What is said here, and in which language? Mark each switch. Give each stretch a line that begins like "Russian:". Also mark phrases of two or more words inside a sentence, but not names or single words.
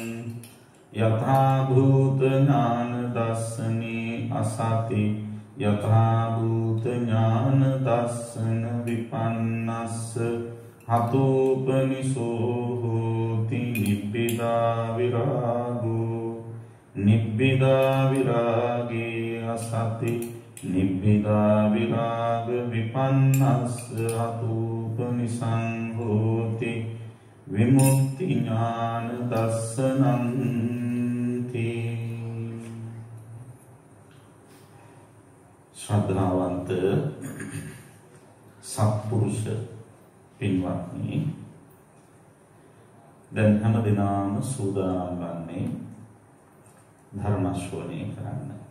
Pali: Yathā bhūta ඥāna dassane asati yathā bhūta ඥāna dassana vipannassa hatūpaniso hoti nibbidā virāgo. Nibbidā virāge asati nibbidā virāga vipannassa hatūpanisan hoti විමුක්ති ඥාන දස්සනන්ති.
Sinhala: ශ්‍රද්ධාවන්ත සත්පුරුෂ පින්වත්නි, දැන් හැම දිනම සූදානම් වන්නේ ධර්ම ශ්‍රවණය කරන්න.